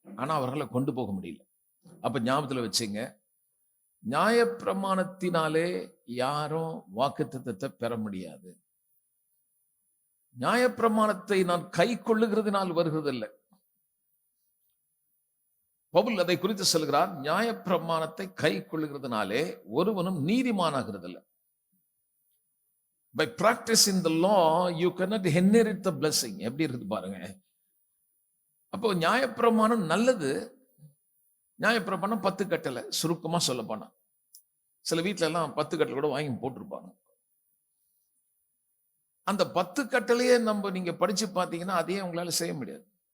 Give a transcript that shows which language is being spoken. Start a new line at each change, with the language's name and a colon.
Tamil: ஆனா அவர்களை கொண்டு போக முடியல. அப்ப ஞாபகத்துல வச்சுங்க, நியாயப்பிரமாணத்தினாலே யாரும் வாக்குத்தத்தத்தை பெற முடியாது. நியாயப்பிரமாணத்தை நான் கை கொள்ளுகிறதுனால் வருகிறது இல்லை. பவுல் அதை குறித்து சொல்கிறார், நியாயப்பிரமாணத்தை கை கொள்ளுகிறதுனாலே ஒருவனும் நீதிமானாகிறது இல்லை.
English: By practicing the law, you cannot inherit the blessing.
Tamil: எப்படி இருக்குது பாருங்க. அப்போ நியாயப்பிரமாணம் நல்லது. நியாயப்பிரமாணம் 10 கட்டளை, சுருக்கமா சொல்ல போனா. சில வீட்ல எல்லாம் 10 கட்டளை கூட வாங்கி போட்டிருப்பாங்க. அந்த 10 கட்டளையே நீங்க படிச்சு பார்த்தீங்கன்னா அதையே உங்களால செய்ய முடியாது.